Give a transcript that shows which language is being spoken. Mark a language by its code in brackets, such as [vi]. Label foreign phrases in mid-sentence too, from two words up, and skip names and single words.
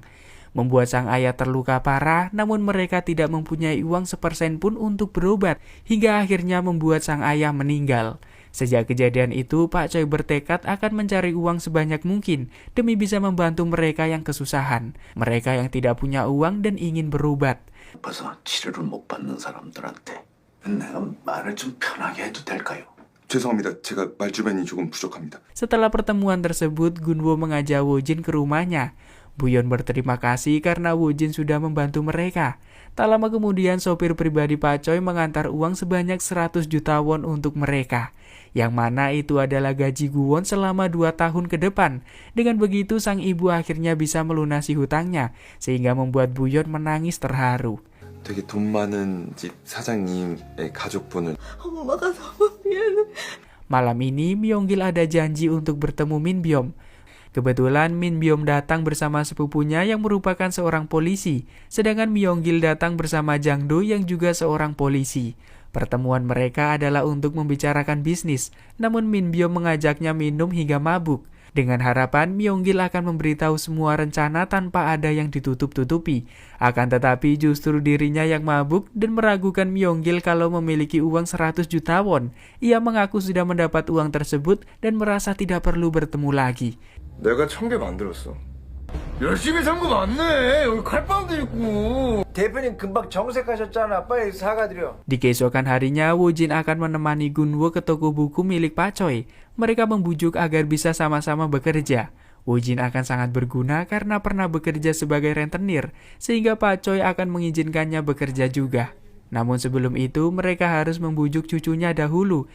[id] Membuat sang ayah terluka parah, namun mereka tidak mempunyai uang sepersen pun untuk berobat, hingga akhirnya membuat sang ayah meninggal. Sejak kejadian itu, Pak Choi bertekad akan mencari uang sebanyak mungkin demi bisa membantu mereka yang kesusahan, mereka yang tidak punya uang dan ingin berobat. [ko] 아파서 치료를 못 받는 사람들한테 내가 말을 좀 편하게 해도 될까요? 죄송합니다. 제가 말주변이 조금 부족합니다. [id] Setelah pertemuan tersebut, Gunwoo mengajak Woo-jin ke rumahnya. Buyeon berterima kasih karena Woo-jin sudah membantu mereka. Tak lama kemudian, sopir pribadi Pak Choi mengantar uang sebanyak 100 juta won untuk mereka. Yang mana itu adalah gaji Guwon selama 2 tahun ke depan. Dengan begitu, sang ibu akhirnya bisa melunasi hutangnya, sehingga membuat Buyeon menangis terharu. [ko] 되게 돈 많은 집 사장님의 가족분을 엄마가 너무 미안해. [id] Malam ini, Myung-gil ada janji untuk bertemu Min Byom. Kebetulan Min Byom datang bersama sepupunya yang merupakan seorang polisi, sedangkan Myung-gil datang bersama Jang Do yang juga seorang polisi. Pertemuan mereka adalah untuk membicarakan bisnis, namun Min Byom mengajaknya minum hingga mabuk. Dengan harapan Myung-gil akan memberitahu semua rencana tanpa ada yang ditutup-tutupi. Akan tetapi justru dirinya yang mabuk dan meragukan Myung-gil kalau memiliki uang 100 juta won. Ia mengaku sudah mendapat uang tersebut dan merasa tidak perlu bertemu lagi. [ko] 내가 1000개 만들었어. 열심히 산 거 맞네. 여기 칼빵도 있고. 대표님 금방 정색하셨잖아. 빨리 사과드려. [id] Di keesokan harinya, Woo-jin akan menemani Gunwoo ke toko buku milik Pak Choi. Mereka membujuk agar bisa sama-sama bekerja. Woo-jin akan sangat berguna karena pernah bekerja sebagai rentenir, sehingga Pak Choi akan mengizinkannya bekerja juga. Namun sebelum itu, mereka harus membujuk cucunya dahulu.